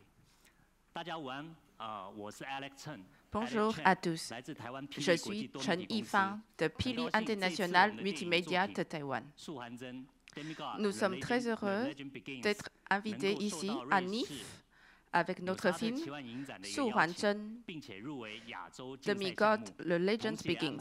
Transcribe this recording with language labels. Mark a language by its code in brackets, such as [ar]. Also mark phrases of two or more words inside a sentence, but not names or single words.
[zh] 大家午安，我是 Alex Chen. [fr] Bonjour à tous. Je suis Chen Yifang de Pili International Multimédia de Taïwan. Nous sommes très heureux d'être invités ici à NIF avec notre film Su Huanzhen, Demigod, The Legend Begins.